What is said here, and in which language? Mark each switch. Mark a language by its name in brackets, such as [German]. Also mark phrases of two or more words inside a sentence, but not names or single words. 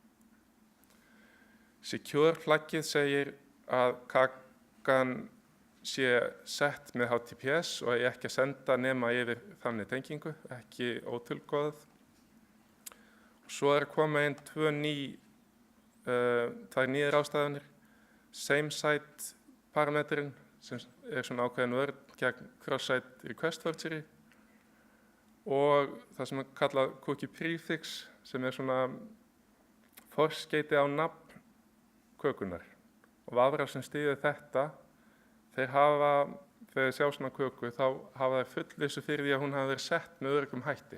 [Icelandic] Secure flaggið segir að kakan sé sett með HTTPS og eigi ekki að senda nema yfir þannig tengingu, ekki ótilgóðað. Svo að koma inn tvær nýjar ástæðanir, [English] same site [Icelandic] parameterinn sem svona ákveðin vörn gegn [English] cross-site request forgery [Icelandic] og það sem kallað [English] cookie prefix [Icelandic] sem svona forskeyti á nafn kökunar. Og vafrar sem styðja þetta, þegar þeir sjá svona köku þá hafa þeir fullvissu fyrir því að hún hafi verið sett með öruggum hætti.